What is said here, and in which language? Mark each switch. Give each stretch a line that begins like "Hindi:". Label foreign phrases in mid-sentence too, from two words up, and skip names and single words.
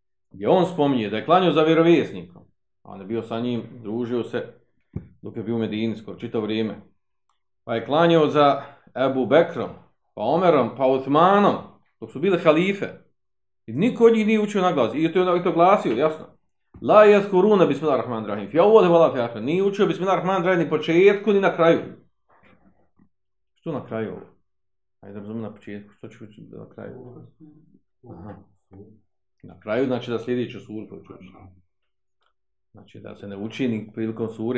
Bosnian: gdje on spominje da je klanjao za vjerovjesnikom, a on je bio sa njim, družio se dok je bio u Medini skoro čitavo vrijeme, pa je klanjao za Ebu Bekrom, pa Omerom, pa Uthmanom, dok su bile halife. I niko od njih nije učio na glas. I to glasio, jasno.
Arabic: لا يذكرون بسم الله الرحمن الرحيم. في أول ولا في آخر.
Bosnian: Nije učio bismillahirrahmanirrahim ni početku ni na kraju. Što na kraju? Ajde da razumijem na početku. Što ću učiti na kraju? Aha. Na kraju znači da sljedeću suru učiš. Znači da se ne uči ni prilikom sure.